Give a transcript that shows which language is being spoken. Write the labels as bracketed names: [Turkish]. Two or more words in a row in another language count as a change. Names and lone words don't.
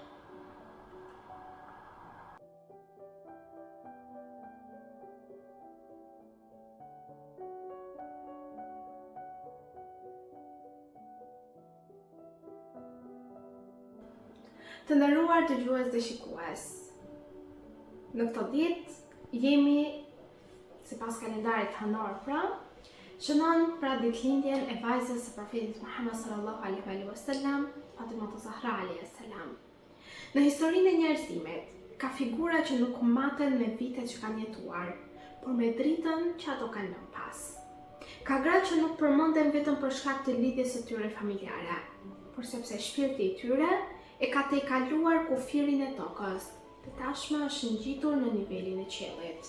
[Albanian] Të nderuar dëgjues dhe shikues, në këtë ditë jemi, sipas kalendarit hënor, shënon pra ditëlindjen e vajzës së profetit Muhammad [Arabic] صلى الله عليه وسلم, [Albanian] Fatimatu Zahra [Arabic] عليها السلام. [Albanian] Në historinë e njerëzimit, ka figura që nuk maten me vitet që kanë jetuar, por me dritën që ato kanë lënë pas. Ka gra që nuk përmenden vetëm për shkak të lidhjes së tyre familjare, por sepse shpirti i tyre e ka tejkaluar kufirin e tokës, dhe tashmë është ngjitur në nivelin e qiellit.